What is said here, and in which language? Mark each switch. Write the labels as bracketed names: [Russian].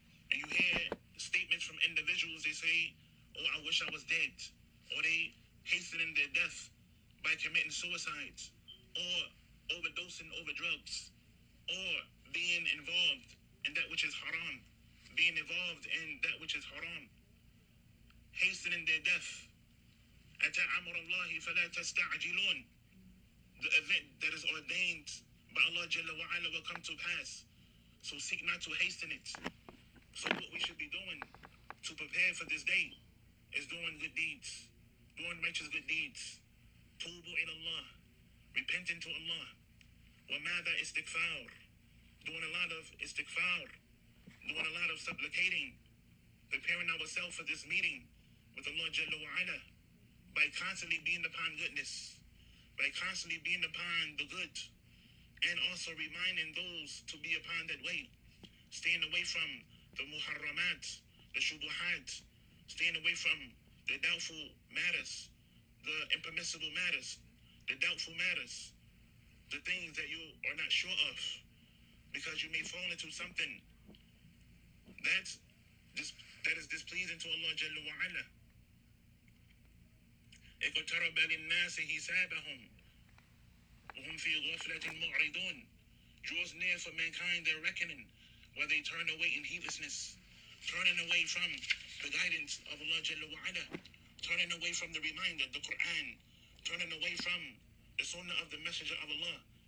[English] And you hear statements from individuals, they say, oh, I wish I was dead, or they hasten in their death by committing suicides, or overdosing over drugs, or being involved in that which is haram, being involved in that which is haram, hastening their death. [Arabic] أتى أمر الله فلا تستعجلون. [English] The event that is ordained by Allah Jalla wa Ala will come to pass. So seek not to hasten it. So what we should be doing to prepare for this day is doing good deeds, doing righteous good deeds. [Arabic] Tubu ila Allah, [English] repenting to Allah. [Arabic] وَمَاذَا [English] istighfar, doing a lot of istighfar, doing a lot of supplicating, preparing ourselves for this meeting with Allah Jalla wa Ala by constantly being upon goodness, by constantly being upon the good, and also reminding those to be upon that way, staying away from the muharramat, the shubuhat, staying away from the doubtful matters, the impermissible matters, the doubtful matters, the things that you are not sure of, because you may fall into something that is displeasing to Allah Jalla wa Ala. [Arabic] اقترب للناس حسابهم وهم في غفلة معرضون. [English] Draws near for mankind their reckoning, where they turn away in heedlessness, turning away from the guidance of Allah Jalla wa Ala, turning away from the reminder, the Quran, turning away from the sunnah of the messenger of Allah.